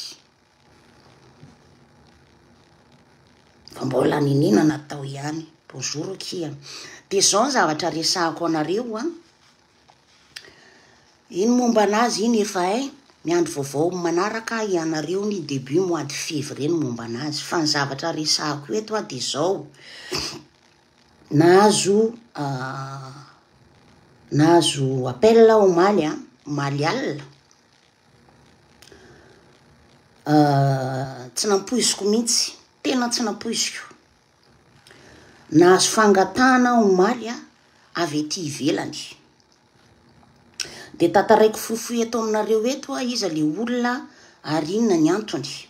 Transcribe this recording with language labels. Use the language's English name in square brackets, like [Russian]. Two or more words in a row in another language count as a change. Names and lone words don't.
[Malagasy] fa mbola ninina natao ihany bonjour kia de zao zavatra resahako anareo iny momba anazy iny efa miandro vaovao manaraka ianareo ny [French] début mois de février [Malagasy] ny momba anazy fa ny zavatra resahako eto de zao nahazo appel omaly alina tsy nampoiziko mihitsy tena tsy nampoiziko nahazo fangatana omaly avy ety ivelany de tataraiko fofoy eto aminareo eto izy le olona ary inona ny antony